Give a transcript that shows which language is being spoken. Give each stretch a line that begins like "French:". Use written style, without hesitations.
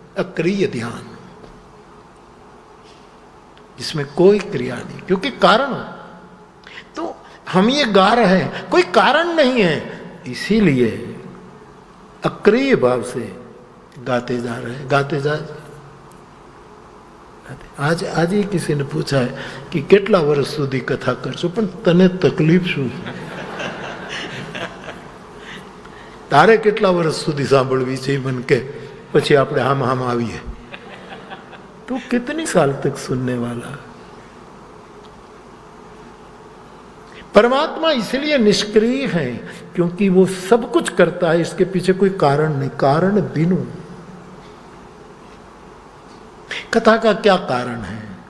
Hindi: अक्रिय ध्यान, जिसमें कोई क्रिया नहीं, क्योंकि कारण। तो हम ये गा रहे हैं, कोई कारण नहीं है, इसीलिए अक्रिय भाव से गाते जा रहे हैं, गाते जा। आज ही किसी ने पूछा है कि
Gujarati: કેટલા વર્ષ સુધી કથા કરશો, પણ તને તકલીફ શું? તારે કેટલા વર્ષ સુધી સાંભળવી છે મન કે, પછી આપણે આમ આવીએ
Hindi: तो कितनी साल तक सुनने वाला? परमात्मा इसलिए निष्क्रिय है क्योंकि वो सब कुछ करता है, इसके पीछे कोई कारण नहीं। कारण बिनु। कथा का क्या कारण है?